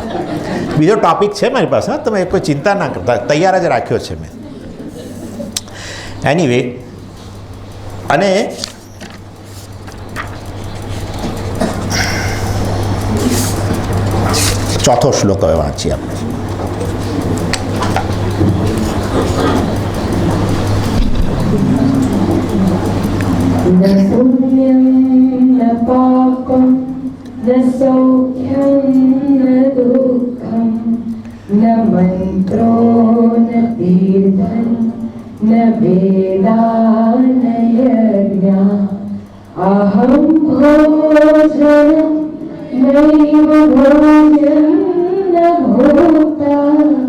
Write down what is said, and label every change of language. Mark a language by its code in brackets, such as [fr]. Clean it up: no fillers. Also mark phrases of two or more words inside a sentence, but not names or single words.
[gu] બીજો ટૉપિક છે મારી પાસે, તમે કોઈ ચિંતા ના કરતા, તૈયાર જ રાખ્યો છે મેં. એનીવે, અને ચોથો શ્લોક હવે વાંચીએ આપણે. [sa] न पुण्यं न पापं न सौख्यं न दुःखं न मन्त्रो न तीर्थं न वेदा न यज्ञा अहं भोजनं नैव भोजनं न भोक्ता